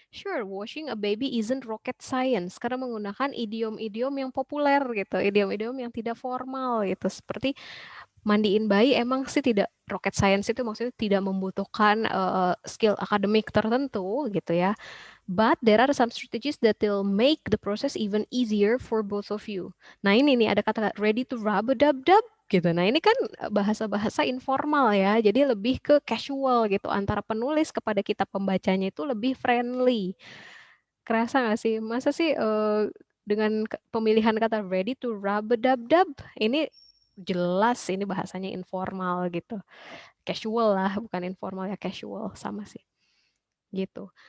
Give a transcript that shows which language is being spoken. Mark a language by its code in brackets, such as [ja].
[en] Sure, washing a baby isn't rocket science. [id] Karena menggunakan idiom-idiom yang populer gitu, idiom-idiom yang tidak formal gitu. Seperti mandiin bayi emang sih tidak rocket science itu maksudnya tidak membutuhkan skill akademik tertentu gitu ya. [en] But there are some strategies that will make the process even easier for both of you. [id] Nah ini nih ada kata [en] ready to rub a dub dub [id] gitu. Nah ini kan bahasa-bahasa informal ya. Jadi lebih ke casual gitu antara penulis kepada kita pembacanya itu lebih friendly. Kerasa nggak sih? Masa sih dengan pemilihan kata [en] ready to rub a dub dub [id] ini jelas ini bahasanya informal gitu. Casual lah, bukan informal ya, casual sama sih. gitu.